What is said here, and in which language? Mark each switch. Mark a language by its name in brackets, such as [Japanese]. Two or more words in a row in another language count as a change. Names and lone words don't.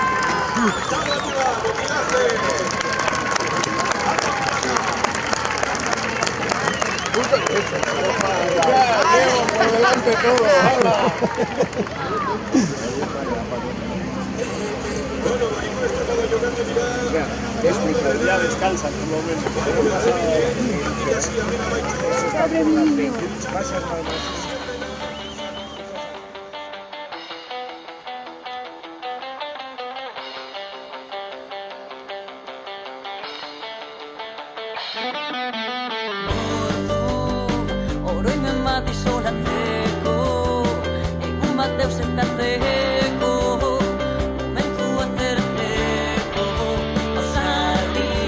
[Spanish] Por delante todo, ya descansan por lo menos. Eso está por delante. Pasa más. [Basque] Oroimen bat isolatzeko, egun bat deus estatzeko, momentua zertzeko, ausardi